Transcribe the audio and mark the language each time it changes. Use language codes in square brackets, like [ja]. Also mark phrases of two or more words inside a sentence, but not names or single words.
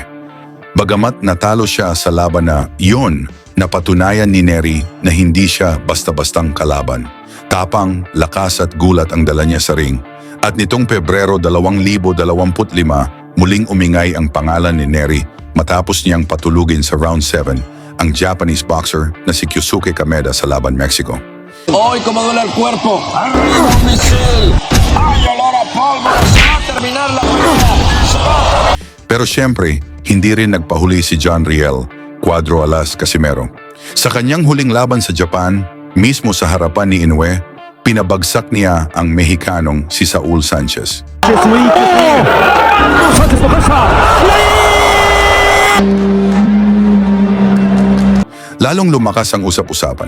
[tl] Bagamat natalo siya sa laban na iyon, napatunayan ni Neri na hindi siya basta-bastang kalaban. Tapang, lakas at gulat ang dala niya sa ring. At nitong Pebrero 2025, muling umingay ang pangalan ni Neri matapos niyang patulugin sa round 7 ang Japanese boxer na si Kyusuke Kameda sa Laban Mexico. [es] Hoy, como duele el cuerpo. ¡Arriba, misil! ¡Ay, olor a pólvora! ¡Se va a terminar la pelea! [tl] Pero siyempre, hindi rin nagpahuli si John Riel, Cuadro Alas Casimero. Sa kanyang huling laban sa Japan, mismo sa harapan ni Inoue, pinabagsak niya ang Mexicanong si Saul Sanchez. Lalong lumakas ang usap-usapan.